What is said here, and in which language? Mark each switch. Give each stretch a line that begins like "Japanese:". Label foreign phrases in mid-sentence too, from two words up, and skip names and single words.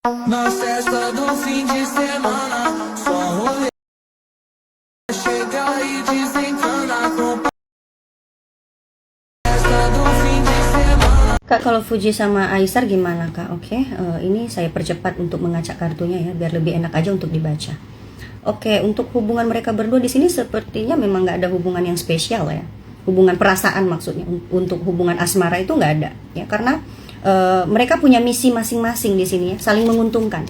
Portuguese: Na festa do fim de semana, só rolê chega e desencana com festa do fim de semana.
Indonesian: Kak, kalau Fuji sama Aisar gimana Kak? Oke, ini saya percepat untuk mengacak kartunya ya, biar lebih enak aja untuk dibaca. Oke, untuk hubungan mereka berdua di sini sepertinya memang nggak ada hubungan yang spesial ya. Hubungan perasaan maksudnya. Untuk hubungan asmara itu nggak ada ya, karena mereka punya misi masing-masing di sini ya, saling menguntungkan.